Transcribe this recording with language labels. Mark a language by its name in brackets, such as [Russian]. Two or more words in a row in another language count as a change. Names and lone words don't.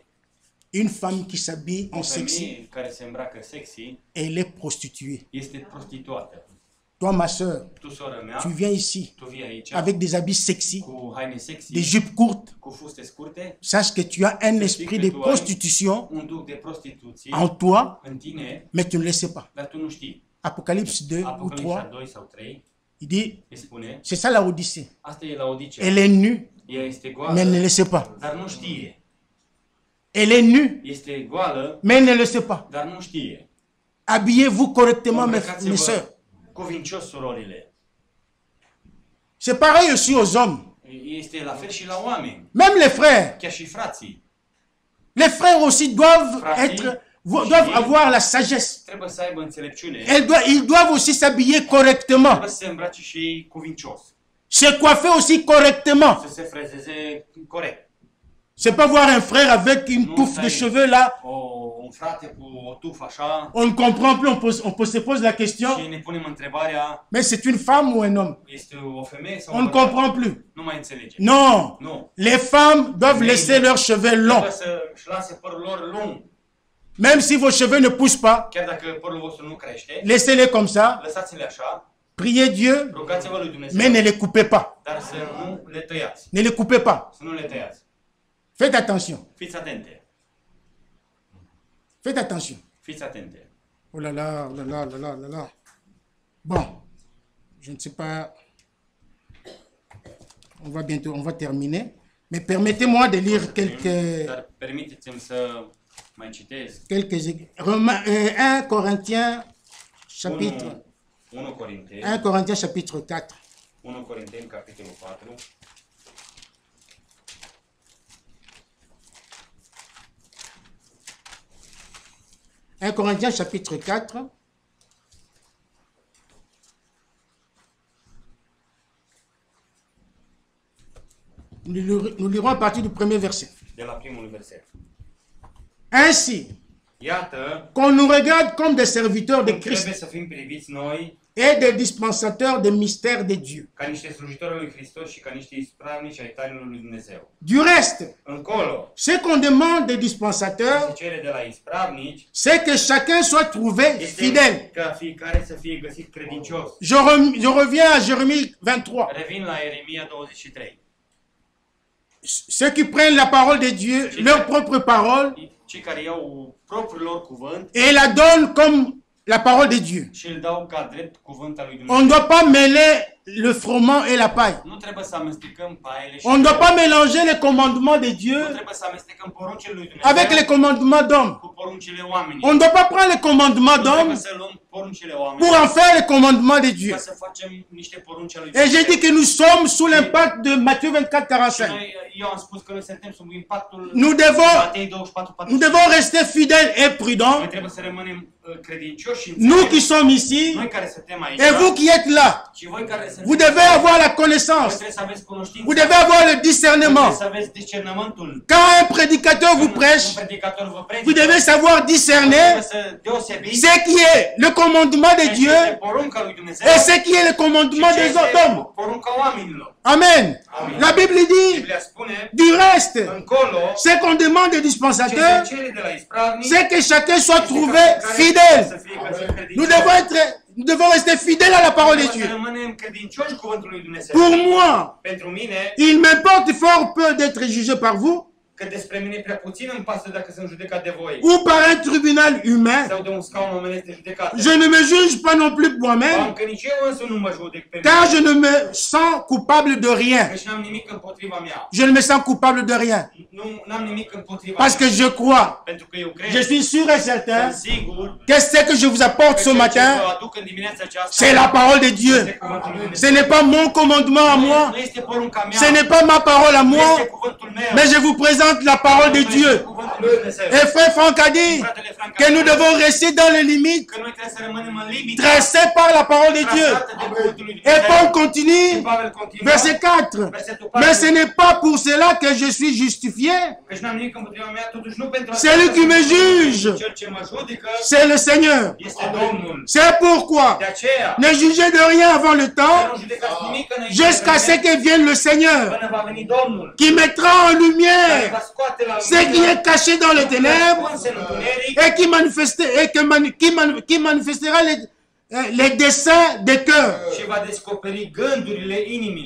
[French] Une femme qui s'habille [Romanian] O [French] en sexy, [Romanian] femeie care se îmbracă sexy [French] elle est prostituée. [Romanian] este prostituată. [French] Toi, ma soeur, [Romanian] Tu, soră mea, [French] tu viens ici [Romanian] tu vii aici [French] avec des habits sexy, [Romanian] cu haine sexy, [French] des jupes courtes. [Romanian] cu fuste scurte, [French] Sache que tu as un esprit de prostitution [Romanian] un duc de prostituție [French] en toi, [Romanian] în tine, [French] mais tu ne le sais pas. [Romanian] dar tu nu știi. [French] Apocalypse 2 ou [Romanian] Apocalipsa 3, 2 sau 3 [French] il dit, [Romanian] îi spune, [French] c'est ça la Odyssée. [Romanian] asta e la Odisea. [French] Elle est nue, [Romanian] Ea este [French] mais elle ne [Romanian] goală, [French] le sait pas. [Romanian] dar nu știe. [French] Elle est nue, [Romanian] Este goală, [French] mais elle ne le sait pas. [Romanian] dar nu știe. [French] Habillez-vous correctement, mes [Romanian] Îmbrăcați-vă [French] sœurs. [Romanian] cuvincios, surorile. [French] C'est pareil aussi aux hommes. [Romanian] Este la fel și la oameni, [French] Même les frères. [Romanian] chiar și frații. [French] Les frères aussi doivent [Romanian] Frati, [French] doivent avoir la sagesse. [Romanian] Trebuie să aibă înțelepciune, [French] Ils doivent aussi s'habiller correctement, [Romanian] trebuie să se îmbrace și ei cuvincios, [French] se coiffer aussi correctement. [Romanian] să se frezeze corect. [French] C'est pas voir un frère avec une Non, touffe ça de y est. cheveux là. [Romanian] Un frate cu o tufă așa [French] On ne comprend plus, se pose la question, [Romanian] și ne punem întrebarea, [French] mais c'est une femme ou un homme? [Romanian] este o femeie sau [French] On [Romanian] un [French] ne [Romanian] bărbat? [French] comprend plus. [Romanian] Nu mai înțelege. [French] Non, [Romanian] Nu. [French] les femmes doivent laisser leurs cheveux longs. [Romanian] Trebuie să-și lase părul lor lung. [French] Même si vos cheveux ne poussent pas, [Romanian] Chiar dacă părul vostru nu crește, [French] laissez-les comme ça, [Romanian] lăsați-le așa, [French] priez Dieu, [Romanian] rugați-vă lui Dumnezeu, [French] mais ne les coupez pas. [Romanian] dar să nu le tăiați. [French] Ne les coupez pas. [Romanian] Să nu le tăiați. [French] Faites attention. [Romanian] Fiți atente. [French] Faites attention. [Romanian] Fiți atente. [French] Oh là là, oh là là, oh là là, oh là là. Bon, je ne sais pas. On va terminer. Mais permettez-moi de lire [Romanian] Dar permiteți-mi să mai citez. [French] 1 Corinthiens chapitre [Romanian] 1 Corinteni, [French] 1 Corinthiens chapitre 4. [Romanian] 1 Corinteni, capitolul 4. [French] Un Corinthiens chapitre 4. Nous lirons à partir du premier verset. [Romanian] De la primul verset. [French] Ainsi, [Romanian] Iată, [French] qu'on nous regarde comme des serviteurs de [Romanian] cum [French] Christ [Romanian] trebuie să fim priviți noi [French] et des dispensateurs des mystères de Dieu. [Romanian] ca niște slujitori al lui Hristos și ca niște ispravnici ai tainelor lui Dumnezeu. [French] Du reste, [Romanian] Încolo, [French] ce qu'on demande des [Romanian] se [French] dispensateurs, [Romanian] cere de la ispravnici [French] c'est que chacun soit trouvé [Romanian] este [French] fidèle. [Romanian] ca fiecare să fie găsit credincios. [French] Je reviens à Jérémie 23. [Romanian] Revin la Ieremia 23. [French] Ceux qui prennent la parole de Dieu, leur propre parole, [Romanian] Cei care iau propriul lor cuvânt [French] et la donnent comme la parole de Dieu. [Romanian] și îl dau ca drept cuvânt al lui [French] On [Romanian] Dumnezeu. [French] ne doit pas mêler le froment et la paille. [Romanian] Nu trebuie să amestecăm paiele și [French] On ne doit pas mélanger les commandements de [Romanian] nu [French] Dieu [Romanian] trebuie să amestecăm poruncile lui Dumnezeu [French] avec les commandements d'hommes. [Romanian] cu poruncile oamenilor. [French] On ne doit pas prendre les commandements [Romanian] Nu trebuie [French] d'hommes [Romanian] să luăm poruncile [French] pour [Romanian] oamenilor [French] en faire les commandements de Dieu. [Romanian] ca să facem niște porunci ale lui [French] Et j'ai dit [Romanian] Dumnezeu. [French] que nous sommes sous l'impact de Matthieu 24, [Romanian] Și 45. eu am spus că noi suntem sub impactul [French] Nous devons, [Romanian] Matei 24, [French] nous devons rester fidèles et prudents. [Romanian] Noi trebuie să rămânem credincioși și [French] Nous qui [Romanian] înțelepți. [French] sommes ici [Romanian] Noi care suntem aici [French] et vous qui êtes là, [Romanian] și voi care [French] vous [Romanian] sunteți [French] devez avoir la [Romanian] voi [French] connaissance. [Romanian] trebuie să aveți cunoștință. [French] Vous devez avoir le [Romanian] Voi [French] discernement. [Romanian] trebuie să aveți discernământul. [French] Quand un prédicateur vous [Romanian] Când un [French] prêche, [Romanian] predicator vă predică, [French] vous devez savoir [Romanian] trebuie [French] discerner [Romanian] să deosebiți [French] ce qui est le commandement de [Romanian] ce este [French] Dieu [Romanian] porunca lui Dumnezeu [French] et ce qui est le [Romanian] și [French] commandement [Romanian] ce [French] des [Romanian] este [French] hommes. [Romanian] porunca oamenilor. [French] Amen. [Romanian] Amen. [French] La Bible dit, [Romanian] Biblia spune, [French] du reste, [Romanian] încolo, [French] ce qu'on demande des [Romanian] ce [French] dispensateurs, [Romanian] se cere de la ispravnici, [French] c'est que chacun soit [Romanian] este ca [French] trouvé [Romanian] fiecare [French] fidèle. [Romanian] să fie găsit credincios. [French] Nous devons rester fidèles à la parole de [Romanian] Trebuie să [French] Dieu. [Romanian] rămânem credincioși cuvântului lui Dumnezeu. [French] Pour moi, [Romanian] Pentru mine, [French] il m'importe fort peu d'être jugé par vous, [Romanian] că despre mine prea puțin îmi pasă dacă sunt judecat de voi. [French] ou par un tribunal humain. [Romanian] Sau de un scaun omenesc de judecată. [French] Je ne me juge pas non plus moi-même, [Romanian] Că nici eu însă nu mă judec pe mine. [French] car je ne me sens coupable de rien. [Romanian] Că și n-am nimic împotriva mea. [French] Je ne me sens coupable de rien. [Romanian] N-am nimic împotriva [French] Parce [Romanian] mea. [French] que je crois, [Romanian] Pentru că eu cred, [French] je suis sûr et certain [Romanian] sunt sigur [French] que ce que je vous apporte ce [Romanian] că ceea ce [French] matin, [Romanian] vă aduc în dimineața aceasta [French] c'est la parole de [Romanian] este [French] Dieu. [Romanian] cuvântul lui [French] Ce [Romanian] Dumnezeu. [French] n'est pas mon commandement à moi, [Romanian] Nu este porunca mea, [French] ce n'est pas ma parole à [Romanian] nu [French] moi, [Romanian] este cuvântul meu, [French] mais je vous présente la parole de [Romanian] este [French] Dieu. [Romanian] cuvântul lui Dumnezeu. [French] Et frère Franck a dit [Romanian] Fratele Frank a [French] que nous [Romanian] spus [French] devons rester dans les limites [Romanian] că noi trebuie să rămânem în limite [French] tracées par la parole de Dieu. [Romanian] trasate de cuvântul lui [French] Et Paul [Romanian] Dumnezeu. [French] continue, [Romanian] Și Pavel continuă, [French] verset 4. [Romanian] versetul [French] Mais ce [Romanian] 4, [French] n'est pas pour cela que je suis justifié, [Romanian] căci n-am nimic împotriva mea, totuși nu pentru [French] C'est lui qui me juge. [Romanian] Cel ce mă judecă [French] c'est le Seigneur. [Romanian] este Domnul. [French] C'est pourquoi [Romanian] De aceea, [French] ne jugez de rien avant le [Romanian] să [French] temps, [Romanian] nu judecați nimic înainte [French] jusqu'à [Romanian] de [French] ce [Romanian] vreme, [French] que vienne le Seigneur, [Romanian] până va veni Domnul, [French] qui mettra en [Romanian] care [French] lumière [Romanian] va scoate la [French] ce qui est caché dans les ténèbres [Romanian] ascunse în întuneric [French] et qui manifestera les desseins des cœurs. [Romanian] și va descoperi gândurile inimilor.